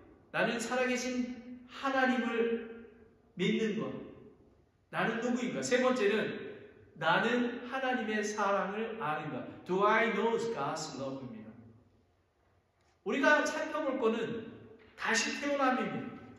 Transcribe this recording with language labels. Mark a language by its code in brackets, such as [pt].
[ko] 나는 살아계신 하나님을 믿는 것. 나는 누구인가? 세 번째는 나는 하나님의 사랑을 아는가? [en] Do I know God's love입니다. [ko] 우리가 살펴볼 것은 다시 태어남입니다.